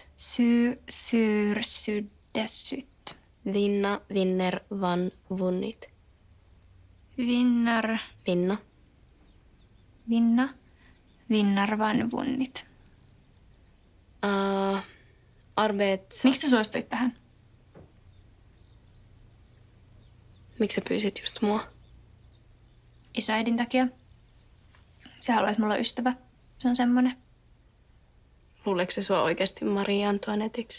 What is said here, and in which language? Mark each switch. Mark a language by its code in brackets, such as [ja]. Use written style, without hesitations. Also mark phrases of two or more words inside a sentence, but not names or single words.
[sv] Syy, syr, sydde, syt. Vinna, vinner, van, vunnit. Vinnar, Vinna. vinna, vinnar, van, vunnit. Arbet. [fi] Miksi sä suostuit tähän? Miksi sä pyysit just mua? Isoäidin takia. Se haluaisi mulla ystävä. Se on semmonen. Luuleeko se sua oikeasti Maria Antoinetiksi?